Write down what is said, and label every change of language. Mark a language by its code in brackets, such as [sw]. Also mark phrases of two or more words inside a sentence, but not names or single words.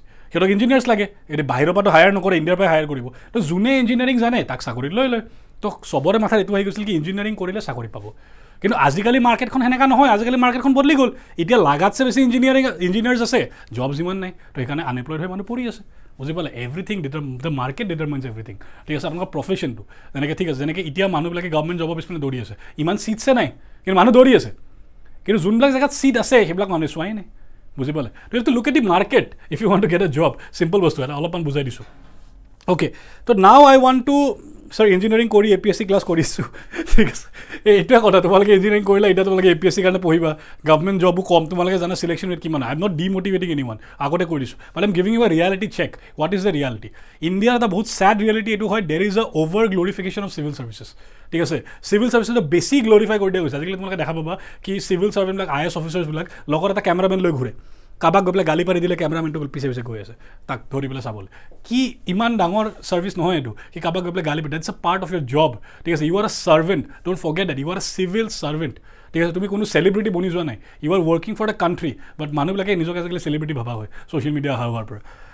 [as] সিহঁতক ইঞ্জিনিয়াৰ্ছ লাগে এতিয়া বাহিৰৰ পৰাতো হায়াৰ নকৰে ইণ্ডিয়াৰ পৰাই হায়াৰ কৰিব তো যোনে ইঞ্জিনিয়াৰিং জানে তাক চাকৰিত লৈ লয় তো চবৰে মাথাত এইটো আহি গৈছিল কি ইঞ্জিনিয়াৰিং কৰিলে চাকৰি পাব কিন্তু আজিকালি মাৰ্কেটখন সেনেকুৱা নহয় আজিকালি মাৰ্কেটখন বদলি গ'ল এতিয়া লাগাতছে বেছি ইঞ্জিনিয়াৰ্ছ আছে জব যিমান নাই তো সেইকাৰণে আনএমপ্লয়ড হৈ মানুহ পৰি আছে বুজি পালে [en] everything the market determines everything [as] ঠিক আছে আপোনালোকৰ প্ৰফেশ্যনটো যেনেকৈ ঠিক আছে যেনেকৈ এতিয়া মানুহবিলাকে গভৰ্ণমেণ্ট জবৰ পিছপিনে দৌৰি আছে ইমান ছিটছে নাই কিন্তু মানুহ দৌৰি আছে কিন্তু যোনবিলাক জেগাত ছিট আছে সেইবিলাক মানুহে চোৱাই নাই বুজি পালে তো [en] you to look at the market if you want to get a job [as] চিম্পল বস্তু এটা অলপমান বুজাই দিছোঁ অ'কে তো [en] now I want to [as] ছাৰ ইঞ্জিনিয়াৰিং কৰি APSC ক্লাছ কৰিছোঁ ঠিক আছে এইটোৱে কথা তোমালোকে ইঞ্জিনিয়াৰিং কৰিলে এতিয়া তোমালোকে APSC কাৰণে পঢ়িবা গভৰ্ণমেণ্ট জবো কম তোমালোকে জানা চিলেকশ্যন ৰেট কিমান [en] I am not demotivating any one [as] আগতে কৰি দিছোঁ [en] but I am giving you a reality check what is the reality [as] ইণ্ডিয়াৰ এটা বহুত [en] sad reality [as] এইটো হয় [en] there is an over glorification of civil services [as] ঠিক আছে [en] civil servicesটো [as] বেছি গ্ল'ৰিফাই কৰি দিয়া গৈছে আজিকালি তোমালোকে দেখা পাবা কি [en] civil servantবিলাক [as] IAS অফিচাৰ্ছবিলাক লগত এটা কেমেৰামেন লৈ ঘূৰে কাৰোবাক গৈ পেলাই গালি পাৰি দিলে কেমেৰামেনটো পিছে পিছে গৈ আছে তাক ধৰি পেলাই চাবলৈ কি ইমান ডাঙৰ ছাৰ্ভিচ নহয় এইটো কি কাৰোবাক গৈ পেলাই গালি পাৰি [en] that's a part of your job [as] ঠিক আছে [en] you are a servant don't forget that you are a civil servant [as] ঠিক আছে তুমি কোনো চেলিব্ৰিটি বনি যোৱা নাই [en] you are working for the country but [as] মানুহবিলাকে নিজকে আজিকালি চেলিব্ৰিটি ভাবা হয় [en] social media [as] অহা হোৱাৰ পৰা